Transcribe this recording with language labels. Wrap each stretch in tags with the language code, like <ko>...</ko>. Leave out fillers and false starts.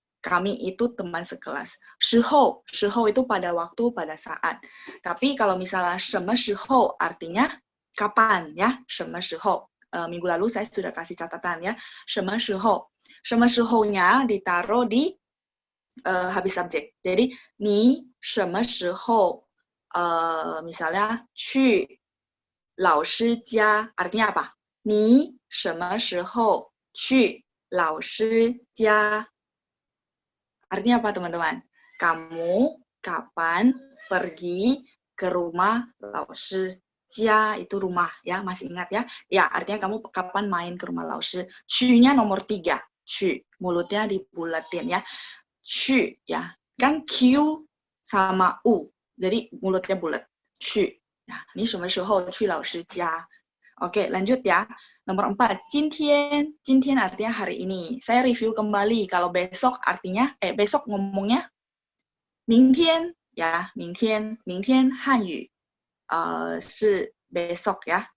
<id>Kami itu teman sekelas. 时候itu pada waktu, pada saat. Tapi kalau misalnya 什么时候 artinya kapan ya.</id> <zh>什么时候.</zh> <id>Minggu lalu saya sudah kasih catatan ya.</id> <zh>什么时候.</zh> <id>什么时候nya ditaruh di habis subjek. Jadi,</id> <zh>你什么时候</zh> <id>misalnya</id> <zh>去老师家</zh> <id>artinya apa?</id> <zh>你什么时候去老师家.</zh> <id>Artinya apa teman-teman? Kamu kapan pergi ke rumah 老师家 itu rumah ya, masih ingat ya? Ya, artinya kamu kapan main ke rumah 老师.去nya nomor 3. 去, mulutnya dibulatin ya. 去 ya. Kan Q sama U. Jadi mulutnya bulat. 去.</id> <zh>Nah, 你什么时候去老师家?</zh> <id>Oke, lanjut ya. Nomor 4, 今天. 今天 artinya hari ini. Saya review kembali. Kalau besok artinya, besok ngomongnya 明天 ya, 明天.</id> <zh>明天汉语是</zh> <id>besok ya.</id>